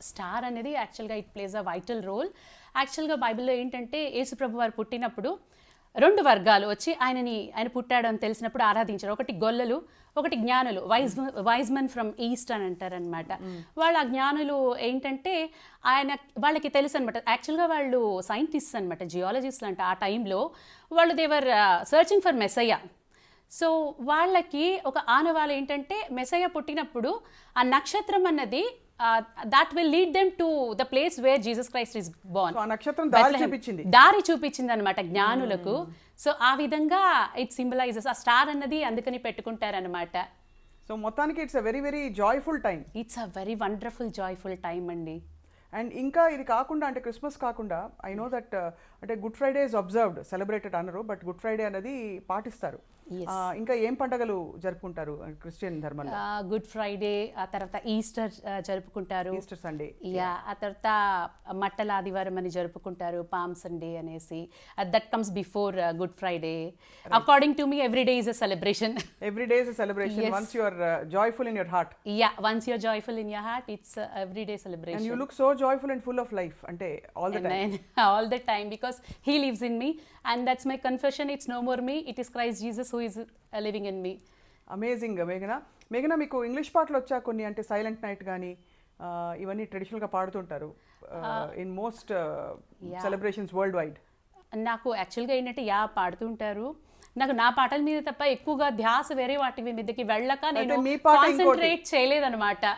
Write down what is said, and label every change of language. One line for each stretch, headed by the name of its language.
Telugu: Star అనేది యాక్చువల్గా
English: It plays a vital role.
Telugu: యాక్చువల్గా బైబిల్లో ఏంటంటే యేసుప్రభు వారు పుట్టినప్పుడు 2 వర్గాలు వచ్చి ఆయన పుట్టాడు అని తెలిసినప్పుడు ఆరాధించారు. ఒకటి గొల్లలు, ఒకటి జ్ఞానులు,
English: wise men from east
Telugu: అని అంటారనమాట. వాళ్ళ జ్ఞానులు ఏంటంటే వాళ్ళకి తెలుసు అనమాట. యాక్చువల్గా వాళ్ళు సైంటిస్ట్ అనమాట, జియాలజిస్ట్ అంట. ఆ టైంలో వాళ్ళు
English: They were searching for messiah.
Telugu: సో వాళ్ళకి ఒక ఆనవాలు ఏంటంటే మెస్సయ్య పుట్టినప్పుడు ఆ నక్షత్రం అన్నది
English: that will lead them to the place where Jesus Christ is born.
Telugu: So ఆ నక్షత్రం దారి దారి చూపించింది అనమాట జ్ఞానులకు. సో ఆ విధంగా
English: it symbolises,
Telugu: ఆ స్టార్ అన్నది అందుకని పెట్టుకుంటారనమాట.
English: So మొత్తానికి it's a very very joyful time. It's a very wonderful joyful time అండి.
Telugu: అండ్ ఇంకా ఇది కాకుండా అంటే క్రిస్మస్ కాకుండా
English: I know that
Telugu: అంటే
English: Good Friday is observed, celebrated
Telugu: అనరు, బట్ గుడ్ ఫ్రైడే అనేది పాటిస్తారు. ఇంకా ఏం పండుగలు జరుపుకుంటారు క్రిస్టియన్ ధర్మంలో? గుడ్ ఫ్రైడే, ఆ తర్వాత ఈస్టర్ జరుపుకుంటారు, ఈస్టర్ సండే. యా, ఆ తర్వాత మట్టల ఆదివారం అని జరుపుకుంటారు, పామ్ సండే అనేసి.
English: That comes before Good Friday. According to me every day is a celebration. Every day is a celebration once you are joyful in your heart. Yeah, once you are joyful in your heart, it's every day celebration. And you look so joyful and full of life, అంటే all the time. All the time, because he lives in me, and that's my confession. It's no more me, it is Christ Jesus who is living in me.
Telugu: Amazing. మేఘన మీకు English పాటలు వచ్చా కొన్ని? అంటే silent night కానీ ఇవన్నీ ట్రెడిషనల్గా పాడుతుంటారు
English: In most celebrations worldwide.
Telugu: నాకు యాక్చువల్గా ఏంటంటే పాడుతుంటారు. నాకు నా పాటల మీద తప్ప ఎక్కువగా ధ్యాస వేరే వాటి మీదకి వెళ్ళక నేను కాన్సంట్రేట్ చేయలేదన్నమాట.